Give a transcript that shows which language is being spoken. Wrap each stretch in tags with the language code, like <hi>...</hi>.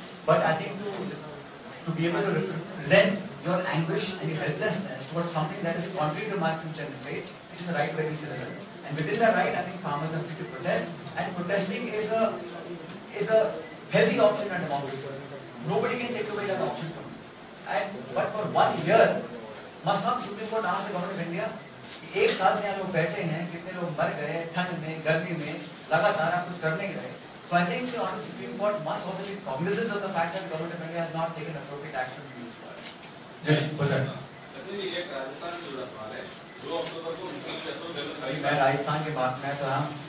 <en>But I think to be able to represent your anguish and your helplessness towards something that is contrary to my future and fate, it is the right of every citizen. And within that right, I think farmers are free to protest, and protesting is a healthy option in a democracy. Nobody can take away that option from you. But for 1 year, must not Supreme Court ask the government of India?</en> <hi>एक साल से यहाँ लोग बैठे हैं, कितने लोग मर गए ठंड में, गर्मी में, लगातार आप कुछ कर नहीं रहे.</hi> <en>So I think the Honorable Supreme Court must also be cognizant of the fact that the government of India has not taken appropriate action to use power.</en> <hi>एक राजस्थान से जुड़ा सवाल है, 2 अक्टूबर को मैं राजस्थान के बात में तो हम</hi>